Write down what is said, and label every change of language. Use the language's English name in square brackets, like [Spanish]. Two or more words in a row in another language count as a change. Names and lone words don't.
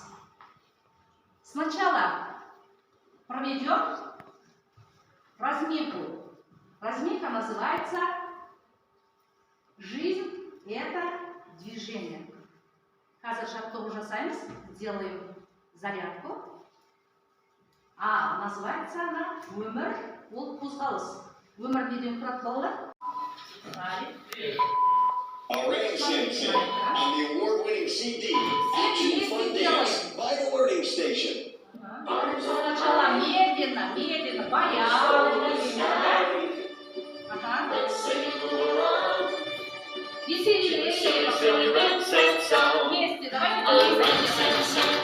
[Russian] Сначала проведем разминку. Разминка называется «Жизнь – это движение». Қазір уже сами делаем зарядку. А называется она [Kazakh] «Өмір ол қозғалыс». Өмір неден тұрады балалар? [English] Learning Sensei on the award-winning CD, Action Fun Dance by the Learning Station. [Russian] Сначала медленно, порядок. Ага. Веселее. Вместе, давайте вместе.